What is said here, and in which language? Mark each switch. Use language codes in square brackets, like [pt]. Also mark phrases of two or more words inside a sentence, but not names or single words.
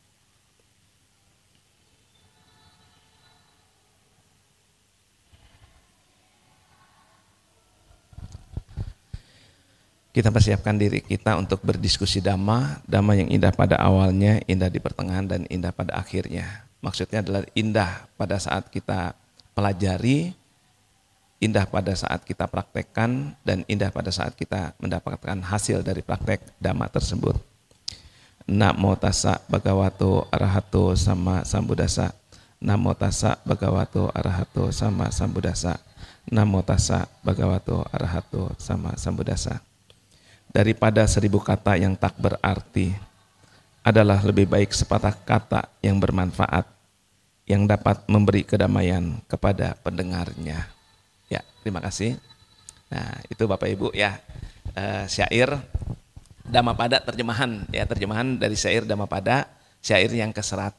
[id] Kita persiapkan diri kita untuk berdiskusi Dhamma yang indah pada awalnya, indah di pertengahan, dan indah pada akhirnya. Maksudnya adalah indah pada saat kita pelajari, indah pada saat kita praktekkan, dan indah pada saat kita mendapatkan hasil dari praktek Dhamma tersebut. [pi] Namo tassa bhagavato arahato sama sambuddhassa. Namo tassa bhagavato arahato sama sambuddhassa. Namo tassa bhagavato arahato sama sambuddhassa. [id] Daripada 1000 kata yang tak berarti, adalah lebih baik sepatah kata yang bermanfaat, yang dapat memberi kedamaian kepada pendengarnya. Ya, terima kasih. Nah, itu Bapak Ibu ya, syair Dhammapada terjemahan ya, terjemahan dari syair Dhammapada, syair yang ke-100.